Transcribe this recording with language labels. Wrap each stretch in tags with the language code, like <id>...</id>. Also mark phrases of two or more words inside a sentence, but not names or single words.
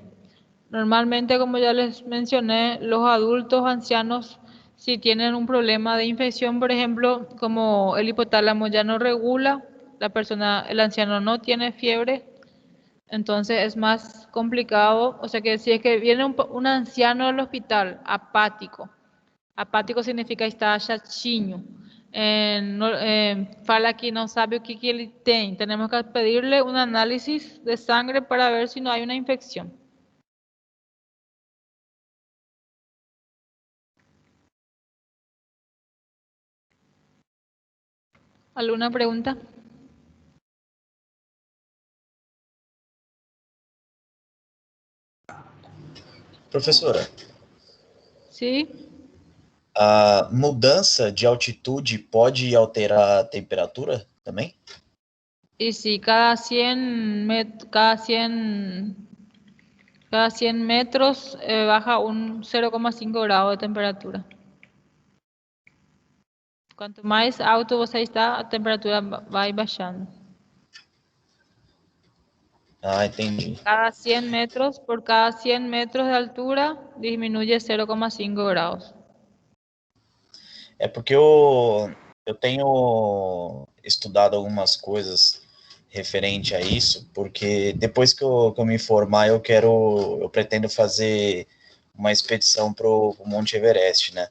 <es>Normalmente, como ya les mencioné, los adultos ancianos, si tienen un problema de infección, por ejemplo, como el hipotálamo ya no regula, el anciano no tiene fiebre, entonces es más complicado. O sea que si es que viene un anciano al hospital apático significa</es> <pt>está chatinho, fala que no sabe o que ele tem,</pt> <es>tenemos que pedirle un análisis de sangre para ver si no hay una infección. ¿Alguna pregunta?</es> <pt>Professora,</pt> <es>Sí.</es> <pt>A mudança de altitude pode alterar a temperatura também?</pt> <es>Y sí, cada 100 metros baja un 0,5 grado de temperatura. Cuanto más alto</es> <pt>você está, a temperatura vai baixando. Ah, entendi.</pt> <es>Por cada 100 metros de altura, disminuye 0,5 grados.</es> <pt>É porque eu tenho estudado algumas coisas referente a isso, porque depois que eu me formar, eu pretendo fazer uma expedição pro Monte Everest, né?</pt>